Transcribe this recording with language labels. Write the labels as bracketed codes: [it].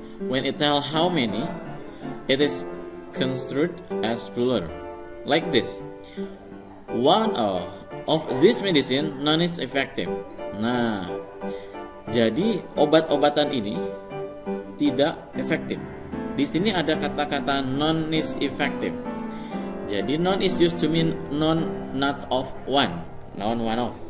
[en] When it tells how many, it is construed as plural. Like this. One of this medicine none is effective. [id] Nah, jadi obat-obatan ini tidak efektif. Di sini ada kata-kata [en] none is effective. Jadi none is used to mean none not of one, none one of.